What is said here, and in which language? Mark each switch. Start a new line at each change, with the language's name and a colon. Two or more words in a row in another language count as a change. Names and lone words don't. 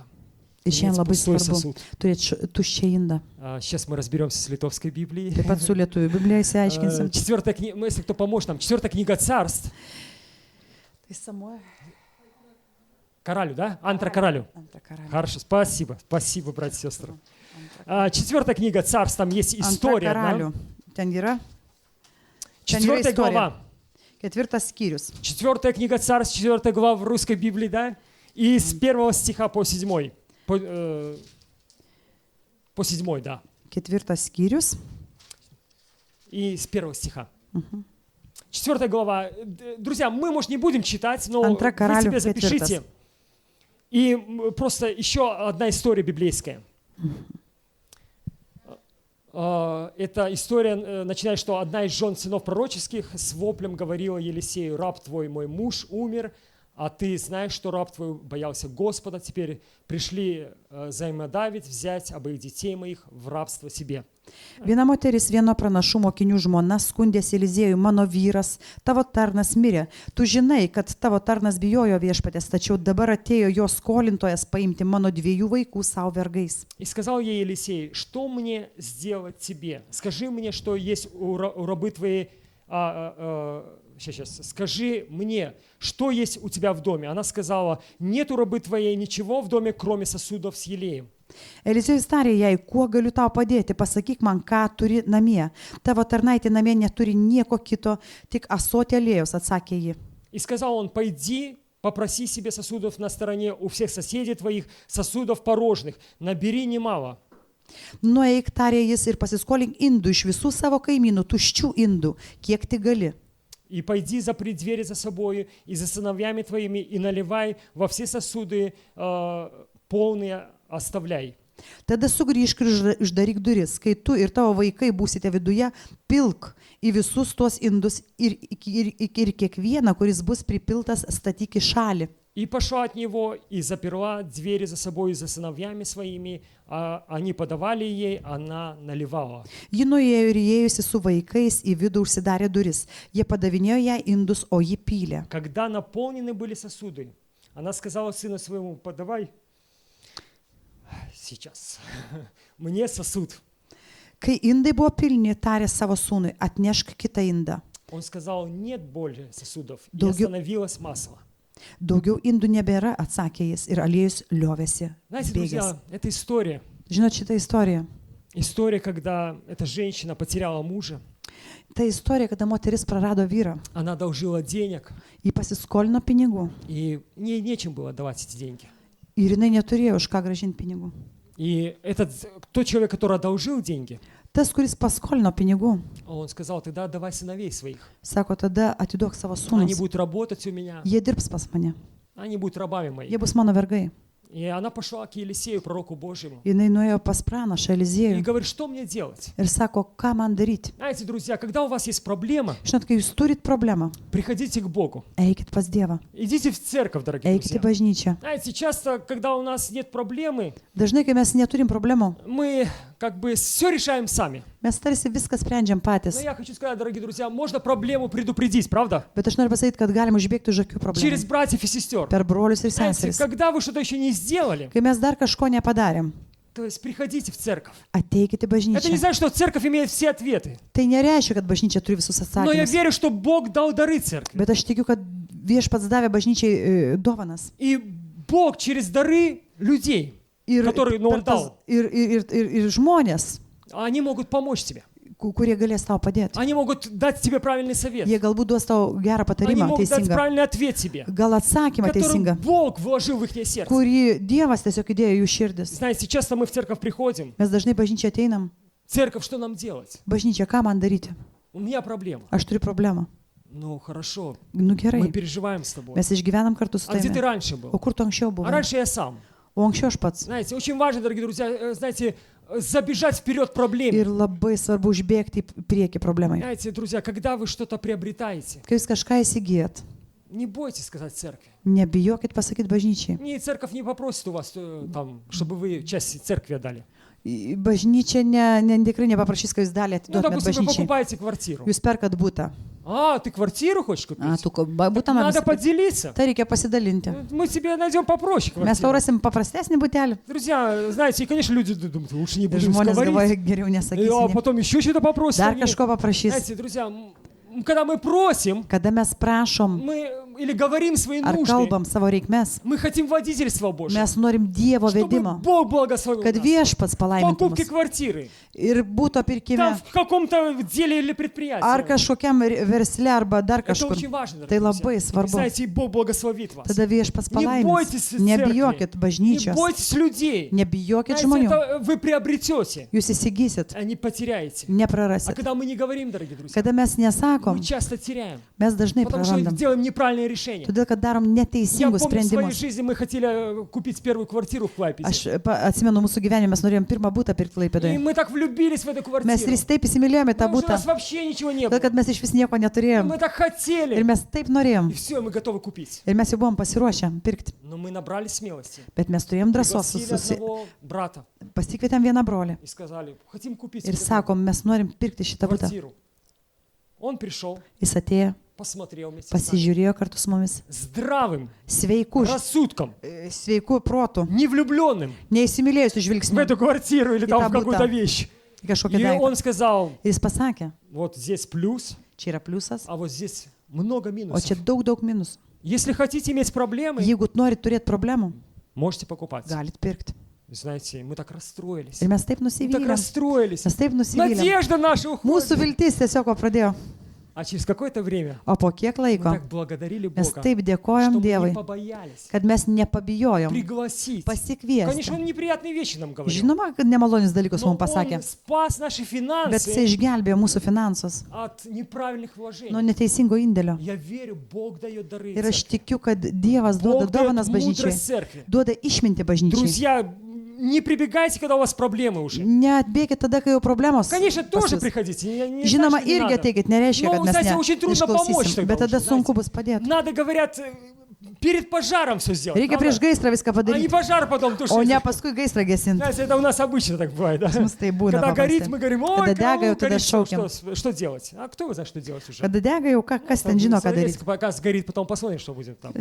Lithuanian: Ir šiandien
Russian: иметь
Lithuanian: labai
Russian: пустой
Lithuanian: svarbu
Russian: сосуд.
Lithuanian: turėti tuščią indą.
Russian: Сейчас мы разберемся с литовской Библией.
Lithuanian: Taip pat su lietuvių Biblija įsiaiškinsim.
Russian: 4 книга, если кто поможет нам, 4 книга Царств.
Lithuanian: Tai Samuelio
Russian: Королю, да? Антра Королю.
Lithuanian: antrą karalių.
Russian: Хорошо, спасибо. Спасибо, братья и сестры. 4 книга Царств, там есть
Lithuanian: Antrą
Russian: история.
Lithuanian: karalių. Ten yra 4 istorija.
Russian: глава.
Lithuanian: 4 skyrius.
Russian: 4 книга Царств, 4 глава в русской Библии, да? И с 1 стиха по 7. По 7, да.
Lithuanian: 4 skyrius.
Russian: И с 1 стиха. 4 глава. Друзья, мы, может, не будем читать, но Антра вы Королю, себе запишите. И просто еще одна история библейская. Эта история начинает, что одна из жен сынов пророческих с воплем говорила Елисею: «Раб твой, мой муж, умер, а ты знаешь, что раб твой боялся Господа. Теперь пришли взаимодавить, взять обоих детей моих в рабство себе».
Lithuanian: Viena moteris vieno pranašų mokinių žmona skundėsi Eliziejui, mano vyras, tavo tarnas mirė. Tu žinai, kad tavo tarnas bijojo viešpatės, tačiau dabar atėjo jo skolintojas paimti mano 2 vaikų savo vergais.
Russian: И сказал ей Елисей: «Что мне сделать тебе? Скажи мне, что есть у рабы твоей. Сейчас, скажи мне, что есть у тебя в доме». Она сказала: «Нет у рабы твоей ничего в доме, кроме сосудов с елеем».
Lithuanian: Eliziejus tarė jai, kuo galiu tau padėti, pasakyk man, ką turi namie. Tavo tarnaitė namie neturi nieko kito, tik ąsotį aliejus, atsakė ji.
Russian: И сказал он: «Пойди, попроси себе сосудов на стороне у всех соседей твоих, сосудов порожных, набери немало».
Lithuanian: Nueik, tarė jis, ir pasiskolink indų iš visų savo kaimynų, tuščių indų, kiek tik gali.
Russian: «И пойди, запри двери за собою и за сыновьями твоими, и наливай во все сосуды полные оставляй».
Lithuanian: Tada sugrįžk ir uždaryk duris, kai tu ir tavo vaikai būsite viduje, pilk į visus tuos indus ir kiekvieną, kuris bus pripiltas, statyk į šalį.
Russian: И пошла от него, и заперла двери за собой и за сыновьями своими, а они подавали ей, она наливала.
Lithuanian: Ji nuėjo ir įėjusi su vaikais į vidų užsidarė duris. Jie padavinėjo ją indus, o ji pylė.
Russian: Когда наполнены были сосуды, она сказала сыну своему: «Подавай сейчас мне сосуд».
Lithuanian: Kai indai buvo pilni, tarė savo sūnui, atnešk kitą indą.
Russian: Он сказал: «Нет более сосудов». И Долги- остановилось масло.
Lithuanian: Daugiau indų nebėra, atsakė jis, ir aliejus liovėsi
Russian: Знаете,
Lithuanian: bėgęs.
Russian: друзья, это история.
Lithuanian: Žinot šitą istoriją?
Russian: История, когда эта женщина потеряла мужа,
Lithuanian: Ta istorija, kada moteris prarado vyrą.
Russian: она одолжила денег,
Lithuanian: Ji pasiskolino pinigų
Russian: и ей нечем было давать эти деньги.
Lithuanian: ir jinai neturėjo už ką gražinti pinigų.
Russian: И тот человек, который одолжил деньги,
Lithuanian: Tas, kuris paskolino pinigų,
Russian: он сказал: «Тогда отдавай сыновей своих.
Lithuanian: sako, tada atiduok savo
Russian: Они
Lithuanian: sūnus.
Russian: будут работать у меня,
Lithuanian: Jie dirbs pas mane.
Russian: они будут рабами моими».
Lithuanian: Jie bus mano vergai.
Russian: И она pошла к Елисею, пророку Божьему,
Lithuanian: Jinai nuėjo pas pranašą
Russian: и Eliziejų говорит, что мне делать?
Lithuanian: ir sako, ką man daryti.
Russian: Знаете, друзья, когда у вас есть проблема,
Lithuanian: Žinot, kai jūs turit problemą,
Russian: приходите к Богу.
Lithuanian: eikit pas Dievą,
Russian: Идите в церковь, дорогие
Lithuanian: eikit į
Russian: друзья.
Lithuanian: bažnyčią.
Russian: Знаете, часто, когда у нас нет проблемы,
Lithuanian: Dažnai, kai mes neturim problemų,
Russian: мы как бы все решаем сами.
Lithuanian: mes tarsi viską sprendžiam
Russian: Но
Lithuanian: patys.
Russian: я хочу сказать, дорогие друзья, можно проблему предупредить, правда?
Lithuanian: Bet aš noriu pasakyti, kad galim užbėgti už akių
Russian: Через
Lithuanian: problemų.
Russian: братьев и сестер.
Lithuanian: Per brolius ir
Russian: Знаете,
Lithuanian: seseris.
Russian: когда вы что-то еще не сделали,
Lithuanian: Kai mes dar kažko nepadarėm,
Russian: то есть приходите в церковь.
Lithuanian: ateikite į
Russian: Это не
Lithuanian: bažnyčią.
Russian: значит, что церковь имеет все ответы.
Lithuanian: Tai nereiškia, kad bažnyčia turi visus
Russian: Но я
Lithuanian: atsakymus.
Russian: верю, что Бог дал дары церкви.
Lithuanian: Bet aš tikiu, kad viešpats davė bažnyčiai dovanas.
Russian: И Бог через дары людей,
Lithuanian: Ir,
Russian: Который, nu,
Lithuanian: per
Russian: он дал.
Lithuanian: tas- ir žmonės,
Russian: они могут помочь тебе.
Lithuanian: kurie galės tau padėti.
Russian: Они могут дать тебе правильный совет.
Lithuanian: Jie galbūt duos tau gerą
Russian: Они
Lithuanian: patarimą,
Russian: могут дать
Lithuanian: teisingą.
Russian: правильный ответ тебе,
Lithuanian: Gal atsakymą
Russian: который
Lithuanian: teisingą,
Russian: Бог вложил в их сердце.
Lithuanian: kurį Dievas tiesiog įdėjo į jų širdis.
Russian: Знаете, часто мы в церковь приходим.
Lithuanian: Mes dažnai bažnyčią ateinam.
Russian: Церковь, что нам делать?
Lithuanian: Bažnyčia, ką man daryti?
Russian: У меня проблема.
Lithuanian: Aš turiu problemą.
Russian: Ну, хорошо.
Lithuanian: Nu
Russian: Мы
Lithuanian: gerai,
Russian: переживаем с тобой.
Lithuanian: mes išgyvenam kartu su
Russian: А где ты
Lithuanian: tavimi.
Russian: раньше был?
Lithuanian: O kur tu anksčiau
Russian: А
Lithuanian: buvai?
Russian: раньше я сам.
Lithuanian: O anksčiau aš pats.
Russian: Знаете, очень важно, дорогие друзья, знаете, забежать вперед проблеме.
Lithuanian: Ir labai svarbu užbėgti į priekį problemai.
Russian: Знаете, друзья, когда вы что-то приобретаете,
Lithuanian: Kai jūs kažką įsigijat,
Russian: не бойтесь сказать церкви.
Lithuanian: nebijokit pasakyti bažnyčiai.
Russian: Церковь не попросит у вас, там, чтобы вы часть церкви отдали.
Lithuanian: Bažnyčia tikrai nepaprašys, kad jūs dalį
Russian: Ну,
Lithuanian: atiduotumėt
Russian: допустим, вы
Lithuanian: bažnyčiai.
Russian: покупаете квартиру.
Lithuanian: Jūs perkat būtą.
Russian: А, ты квартиру хочешь купить?
Lithuanian: Tu būtą nori
Russian: Надо
Lithuanian: nusipirkti.
Russian: поделиться.
Lithuanian: Tai reikia pasidalinti.
Russian: Мы тебе найдем попроще
Lithuanian: Mes tau
Russian: квартиру.
Lithuanian: rasim paprastesnį būtelį.
Russian: Друзья, знаете, и, конечно, люди думают, лучше не
Lithuanian: Ir
Russian: будем
Lithuanian: žmonės galvoja,
Russian: говорить.
Lithuanian: geriau
Russian: А
Lithuanian: nesakysim.
Russian: потом еще что-то попросят.
Lithuanian: Dar
Russian: они.
Lithuanian: kažko paprašys.
Russian: Знаете, друзья, когда мы просим,
Lithuanian: Kada mes prašom
Russian: мы или говорим свои
Lithuanian: ar
Russian: нужды,
Lithuanian: kalbam savo reikmes,
Russian: мы хотим водительства Божьего.
Lithuanian: mes norim Dievo
Russian: Чтобы
Lithuanian: vedimo,
Russian: Бог благословил
Lithuanian: kad
Russian: нас.
Lithuanian: viešpats
Russian: В
Lithuanian: palaimintų
Russian: покупке
Lithuanian: mus.
Russian: квартиры,
Lithuanian: Ir būto pirkime,
Russian: там в каком-то деле или
Lithuanian: ar
Russian: предприятии.
Lithuanian: kažkokiam versle, arba dar
Russian: Это
Lithuanian: kažkur.
Russian: очень важно,
Lithuanian: Tai
Russian: дорогие
Lithuanian: labai
Russian: друзья. И,
Lithuanian: svarbu.
Russian: знаете, и Бог благословит вас.
Lithuanian: Tada viešpats
Russian: Не
Lithuanian: palaimins.
Russian: бойтесь
Lithuanian: Nebijokit
Russian: церкви, не
Lithuanian: bažnyčios,
Russian: бойтесь людей.
Lithuanian: nebijokit
Russian: Знаете,
Lithuanian: žmonių.
Russian: это вы приобретете,
Lithuanian: Jūs įsigysit,
Russian: а не потеряете. А
Lithuanian: neprarasit.
Russian: когда мы не говорим, дорогие друзья,
Lithuanian: Kada mes nesakom,
Russian: мы часто теряем,
Lithuanian: mes dažnai
Russian: потому что
Lithuanian: prarandam.
Russian: делаем неправильные решения.
Lithuanian: Todėl, kad darom
Russian: Я
Lithuanian: neteisingus
Russian: помню, в своей
Lithuanian: sprendimus.
Russian: жизни мы хотели купить первую квартиру в Клайпеде.
Lithuanian: Aš atsimenu mūsų gyvenime, mes norėjom pirmą būtą pirkti
Russian: И
Lithuanian: Klaipėdoje.
Russian: мы так влюбились в эту
Lithuanian: Mes
Russian: квартиру.
Lithuanian: ir taip įsimylėjome tą
Russian: Потому что у
Lithuanian: būtą,
Russian: нас вообще ничего не
Lithuanian: todėl
Russian: было.
Lithuanian: kad mes iš vis nieko
Russian: И
Lithuanian: neturėjom.
Russian: мы так
Lithuanian: Ir
Russian: хотели.
Lithuanian: mes taip norėjom.
Russian: И все, мы готовы купить.
Lithuanian: Ir mes jau buvom pasiruošę pirkti.
Russian: Но мы набрали смелости.
Lithuanian: Bet mes turėjom drąsos,
Russian: Пригласили одного брата
Lithuanian: pasikvietėm vieną brolį.
Russian: и сказали, хотим купить
Lithuanian: Ir
Russian: вот эту
Lithuanian: sakom, mes norim pirkti šitą būtą.
Russian: квартиру. Он пришел,
Lithuanian: Jis atėjo,
Russian: посмотрел вместе с нами.
Lithuanian: pasižiūrėjo kartu su mumis.
Russian: Здравым
Lithuanian: Sveiku,
Russian: рассудком,
Lithuanian: sveiku protu,
Russian: не влюбленным
Lithuanian: neįsimylėjusiu
Russian: в
Lithuanian: žvilgsniu
Russian: эту квартиру или И там там в какую-то будто. вещь.
Lithuanian: į kažkokią
Russian: И
Lithuanian: daiktą.
Russian: он сказал,
Lithuanian: Ir jis pasakė,
Russian: вот здесь плюс,
Lithuanian: čia yra pliusas,
Russian: а вот здесь много
Lithuanian: o
Russian: минусов.
Lithuanian: čia daug minusų.
Russian: Если хотите иметь проблемы,
Lithuanian: Jeigu norit turėti problemų,
Russian: можете покупать.
Lithuanian: galit pirkti.
Russian: Знаете, мы так расстроились.
Lithuanian: Ir mes taip
Russian: Мы так
Lithuanian: nusivylėm.
Russian: расстроились.
Lithuanian: Mes taip nusivylėm.
Russian: Надежда наша
Lithuanian: Mūsų
Russian: уходит.
Lithuanian: viltis tiesiog pradėjo.
Russian: А через какое-то время
Lithuanian: O po kiek
Russian: мы
Lithuanian: laiko
Russian: так благодарили
Lithuanian: mes
Russian: Бога,
Lithuanian: taip
Russian: что
Lithuanian: dėkojom
Russian: мы
Lithuanian: Dievui,
Russian: не побоялись
Lithuanian: kad mes nepabijojom
Russian: пригласить. Конечно,
Lithuanian: pasikviesti.
Russian: он неприятные вещи нам говорил.
Lithuanian: Žinoma, kad nemalonius dalykus
Russian: Но
Lithuanian: mums pasakė,
Russian: он спас наши
Lithuanian: bet
Russian: финансы
Lithuanian: jisai išgelbėjo mūsų finansus
Russian: от неправильных
Lithuanian: nuo
Russian: вложений.
Lithuanian: neteisingo indėlio.
Russian: Я верю, Бог дает дары
Lithuanian: Ir aš
Russian: церкви.
Lithuanian: tikiu, kad Dievas duoda
Russian: Бог дает
Lithuanian: dovanas bažnyčiai,
Russian: мудрость церкви.
Lithuanian: duoda išminti bažnyčiai.
Russian: Друзья, не прибегайте, когда у вас проблемы уже.
Lithuanian: Neatbėkit tada, kai jau problemos.
Russian: Конечно,
Lithuanian: pas
Russian: тоже
Lithuanian: jus.
Russian: приходите. Я не
Lithuanian: Žinoma,
Russian: знаю, что не
Lithuanian: irgi
Russian: надо.
Lithuanian: ateikit, nereiškia,
Russian: Nu,
Lithuanian: kad mes
Russian: знаете, очень трудно помочь
Lithuanian: neišklausysim,
Russian: тогда
Lithuanian: bet tada
Russian: уже,
Lithuanian: sunku
Russian: знаете.
Lithuanian: bus padėti.
Russian: Надо, говорят, перед пожаром все сделать.
Lithuanian: Reikia
Russian: правда?
Lithuanian: prieš gaisrą viską
Russian: А не
Lithuanian: padaryti,
Russian: пожар потом
Lithuanian: o
Russian: тушить.
Lithuanian: ne paskui gaisrą gesinti.
Russian: Знаете, это у нас обычно так бывает. Да?
Lithuanian: Pas mus tai būna
Russian: Когда горит,
Lithuanian: paprastai.
Russian: мы говорим, ой,
Lithuanian: Kada dega,
Russian: караул, тогда горит,
Lithuanian: шоуким.
Russian: что делать? А кто знает, что делать уже?
Lithuanian: Kada dega jau, kas ten
Russian: Там
Lithuanian: žino, ką
Russian: смотреть,
Lithuanian: daryti.
Russian: Пока сгорит, потом посмотрим, что будет там.